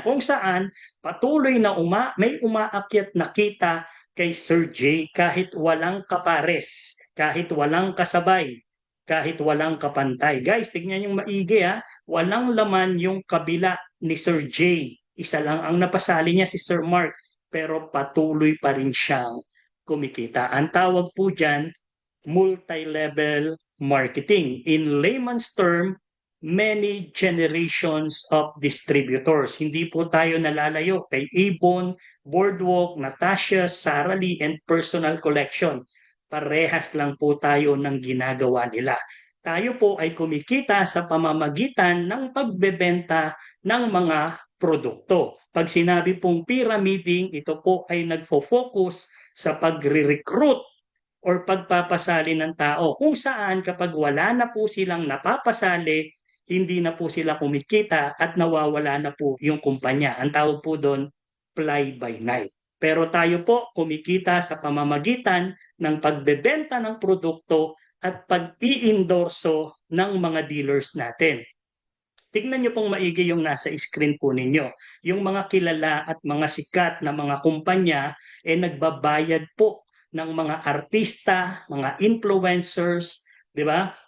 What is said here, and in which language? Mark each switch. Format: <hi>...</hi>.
<tl>Kung saan, patuloy na may umaakyat na kita kay Sir J kahit walang kapares, kahit walang kasabay, kahit walang kapantay. Guys, tignan yung maigi ha. Walang laman yung kabila ni Sir J. Isa lang ang napasali niya si Sir Mark, pero patuloy pa rin siyang kumikita. Ang tawag po dyan, multi-level marketing.</tl> <en>In layman's term, many generations of distributors.</en> <tl>Hindi po tayo nalalayo kay Avon, Boardwalk, Natasha, Sara Lee, and Personal Collection. Parehas lang po tayo ng ginagawa nila. Tayo po ay kumikita sa pamamagitan ng pagbebenta ng mga produkto. Pag sinabi pong pyramiding, ito po ay nagfo-focus sa pagre-recruit or pagpapasali ng tao kung saan kapag wala na po silang napapasali, hindi na po sila kumikita at nawawala na po yung kumpanya. Ang tawag po doon,</tl> <en>fly by night.</en> <tl>Pero tayo po kumikita sa pamamagitan ng pagbebenta ng produkto at pag-i-endorso ng mga dealers natin. Tignan niyo pong maigi yung nasa screen po ninyo. Yung mga kilala at mga sikat na mga kumpanya nagbabayad po ng mga artista, mga influencers, 'di ba?</tl>